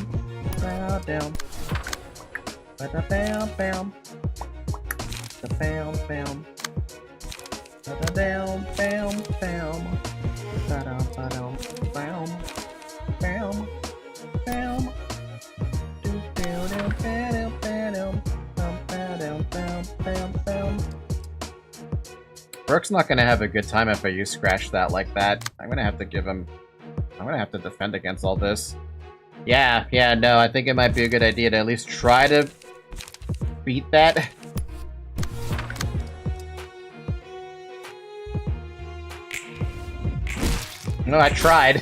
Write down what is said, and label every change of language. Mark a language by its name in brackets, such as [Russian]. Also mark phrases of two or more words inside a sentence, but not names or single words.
[English] Bow down. Ba-da-bam bam. Bam bam. Ba-da-bam bam bam. Ba-dum ba-dum bam. Bam. Bam. Do-do-do-ba-dum ba-dum. Bam bam bam bam. Brooke's not gonna have a good time if I use Scratch That like that. I'm gonna have to give him... I'm gonna have to defend against all this. Yeah, no, I think it might be a good idea to at least try to beat that. No, I tried.